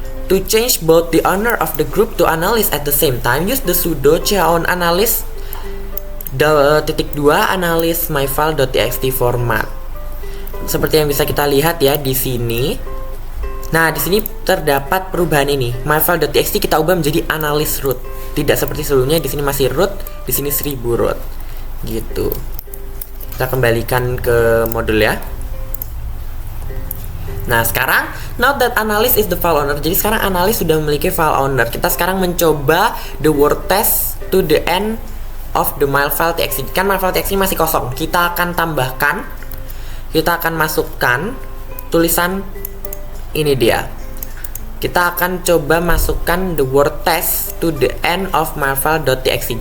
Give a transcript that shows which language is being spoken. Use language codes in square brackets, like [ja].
[en] To change both the owner of the group to analyst at the same time, use the sudo chown analyst -2 analyst myfile.txt format. [id] Seperti yang bisa kita lihat ya di sini. Nah, di sini terdapat perubahan ini. myfile.txt kita ubah menjadi analyst root. Tidak seperti sebelumnya, di sini masih root, di sini 1000 root. Gitu. Kita kembalikan ke modul ya. Nah, sekarang [en] note that analyst is the file owner. [id] Jadi sekarang analyst sudah memiliki file owner. Kita sekarang mencoba [en] the word test to the end of the myfile.txt. [id] Kan myfile.txt masih kosong. Kita akan tambahkan, kita akan masukkan tulisan ini dia. Kita akan coba masukkan [en] the word test to the end of myfile.txt.